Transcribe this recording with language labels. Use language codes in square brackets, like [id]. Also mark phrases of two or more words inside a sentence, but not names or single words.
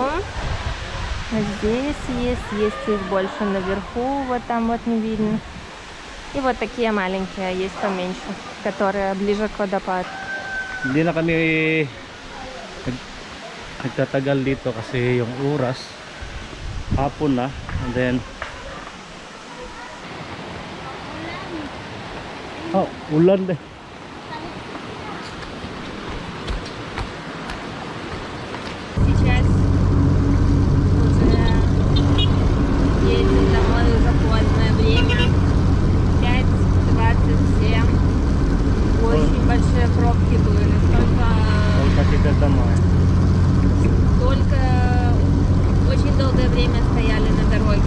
[ru] Вот здесь есть их больше наверху, вот там вот не видно. И вот такие маленькие, есть поменьше, которые ближе к водопаду. [tl] Hindi na kami nagtatagal dito kasi yung oras hapon na, [en] and then [tl] ulan deh. [ru] Сейчас уже едем домой, уже позднее время. 5:27. Очень большие пробки были. Только очень долгое время стояли на дороге.